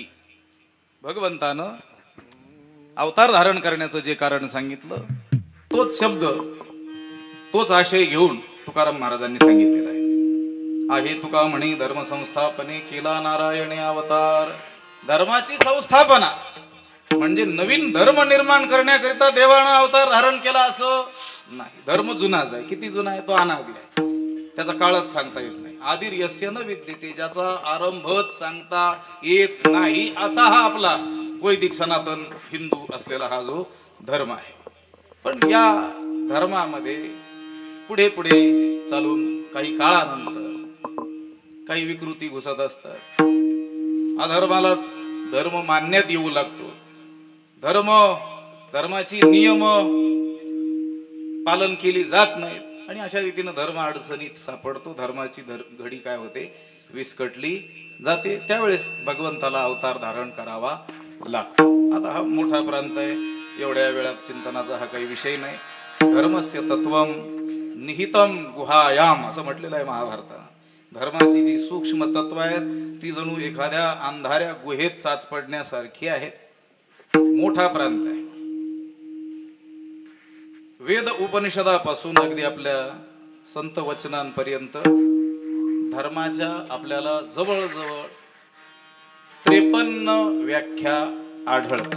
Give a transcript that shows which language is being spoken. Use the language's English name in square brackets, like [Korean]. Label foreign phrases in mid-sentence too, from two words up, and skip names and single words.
[Marathi] भगवंतानं अवतार धारण करण्याचं जे कारण सांगितलं, तोच शब्द, तोच आशय घेऊन तुकाराम महाराजांनी सांगितलेला आहे. आहे तुका म्हणे धर्म संस्थापने केला नारायणे अवतार. धर्माची संस्थापना म्हणजे नवीन धर्म निर्माण करण्याकरिता देवानं अवतार धारण केला असं नाही. धर्म जुनाच आहे. किती जुना आहे, तो अनादि आहे, त्याचा काळच सांगता येत नाही. [Sanskrit] आदिर यस्य न विद्यते, [Marathi] ज्याचा आरंभच सांगता येत नाही, असा हा आपला वैदिक सनातन हिंदू असलेला हा जो धर्म आहे. पण या धर्मामध्ये पुढे पुढे चालून काही काळानंतर काही विकृती घुसत असतात. अधर्मालाच धर्म मानण्यात येऊ लागतो. धर्माची नियम पालन केली जात नाहीत आणि अशा रीतीनं धर्म अडचणीत सापडतो. धर्माची घडी काय होते, विस्कटली जाते. त्यावेळेस भगवंताला अवतार धारण करावा लागतो. आता हा मोठा प्रांत आहे, एवढ्या वेळात चिंतनाचा हा काही विषय नाही. [Sanskrit] धर्मस्य तत्वम निहितम गुहायाम [Marathi] असं म्हटलेलं आहे महाभारतात. धर्माची जी सूक्ष्म तत्व आहेत ती जणू एखाद्या अंधाऱ्या गुहेत चाच पडण्यासारखी आहेत. मोठा प्रांत आहे. वेद उपनिषदापासून अगदी आपल्या संत वचनांपर्यंत धर्माच्या आपल्याला जवळजवळ 53 व्याख्या आढळतात.